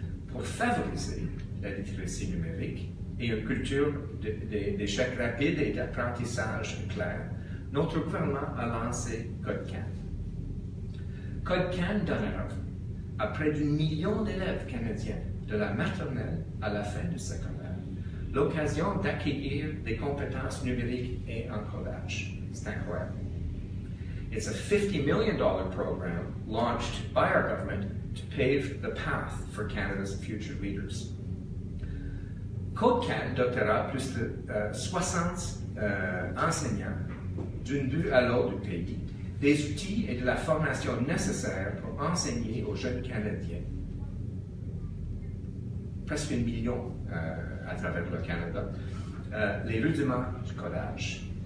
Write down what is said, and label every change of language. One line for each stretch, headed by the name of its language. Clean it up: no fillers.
French: Pour favoriser la littératie numérique et une culture d'échec rapide et d'apprentissage clair, notre gouvernement a lancé CodeCan. CodeCan donnera à près d'1 million d'élèves canadiens, de la maternelle à la fin du secondaire, l'occasion d'acquérir des compétences numériques et en codage. C'est incroyable.
English: It's a $50 million program launched by our government to pave the path for Canada's future leaders.
French: CodeCan dotera plus de 60 enseignants d'une but à l'autre du pays des outils et de la formation nécessaires pour enseigner aux jeunes Canadiens. Presque 1 million à travers le Canada, les rudiments du codage.